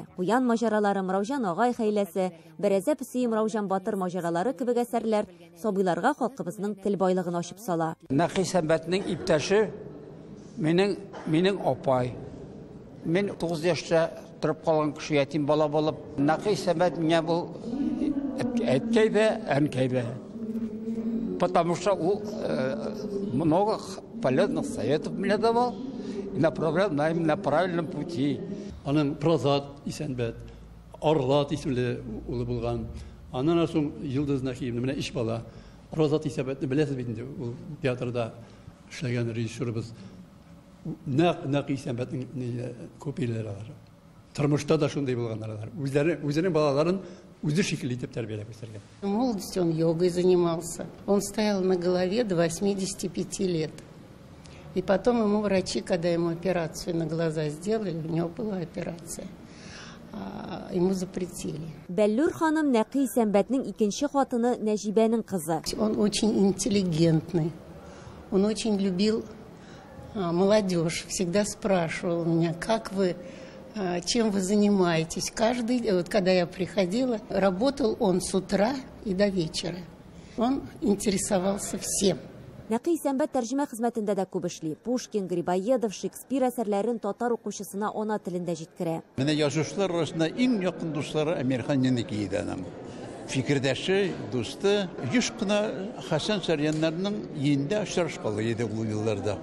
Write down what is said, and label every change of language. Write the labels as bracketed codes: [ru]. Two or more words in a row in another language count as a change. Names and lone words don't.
[tt] Куян маҗаралары, Мыраужан агай хәйләсе, Берәзә песи Мыраужан Батыр маҗаралары кебек әсәрләр сабыйларга халкыбызның тел байлыгын ачып сала. Нәкый Сәмбәтнең иптәше минең апай. Мен 9 яшьтә торып калган кеше ятим бала булып, Нәкый Сәмбәт миңа бу әткәйбә, әнкәйбә. [ru] Потому что он много полезных советов мне давал и направлял на правильном пути. [tt] Аның Прозат Исәнбәт, Орлат исемле улы булган. Аннан соң Йылдыз Нәкиевне менә иш бала. Прозат Исәнбәтне беләсез бит инде, ул театрда эшләгән режиссерыбыз. Нәкый Исәнбәтнең копияләре бар. Тормышта да шундай булганнар. Үзләренең балаларын үзе шикелле итеп тәрбияләп үстергән. [ru] В молодости он йогой занимался. Он стоял на голове до 85 лет. И потом ему врачи, когда ему операцию на глаза сделали, у него была операция, ему запретили. [tt] Бәллүр ханым Нәкый Сәмбәтнең икенче хатыны Нәҗибәнең кызы. [ru] Он очень интеллигентный. Он очень любил молодежь. Всегда спрашивал меня, как вы, чем вы занимаетесь. Вот когда я приходила, работал он с утра и до вечера. Он интересовался всем. [tt] Нәкый Сәмбәт тәрҗемә хезмәтендә дә күп эшли. Пушкин, Грибоедов, Шекспир әсәрләрен татар укучысына ана телендә җиткерә. Менә язучылар арасында иң якын дуслары Әмирхан Яныкиев аның. Фикердәше, дусты, еш кына Хәсән Сәрьяннарның йендә очрашкалы иде ул елларда.